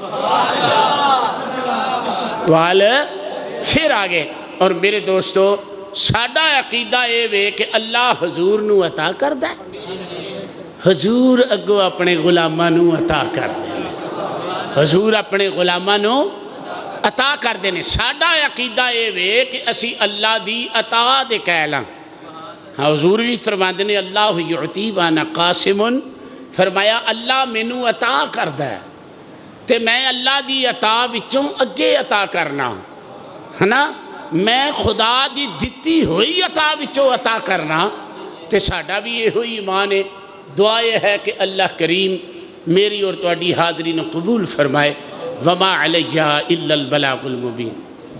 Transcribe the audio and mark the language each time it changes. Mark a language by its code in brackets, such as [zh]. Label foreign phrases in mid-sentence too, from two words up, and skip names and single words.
[pa] وال پھر آ گئے اور میرے دوستو ساڈا عقیدہ اے وے کہ اللہ حضور نو عطا کر دے حضور اگو اپنے غلاماں نو عطا کر دے حضور اپنے غلاماں نو عطا کر دے ساڈا عقیدہ اے وے کہ اسی اللہ دی عطا دے کہلاں حضور بھی فرماندے نے [ar] اللہ یعطی وانا قاسم [pa] فرمایا اللہ مینوں عطا کردا ہے تے میں اللہ دی عطا وچوں اگے عطا کرنا ہے نا میں خدا دی دتی ہوئی عطا وچوں عطا کرنا تے ساڈا بھی یہ ہوئی ایمان ہے [ur] دعا یہ ہے کہ اللہ کریم میری اور [pa] تہاڈی حاضری نو قبول فرمائے [ar] وما علیہ الا البلاغ المبین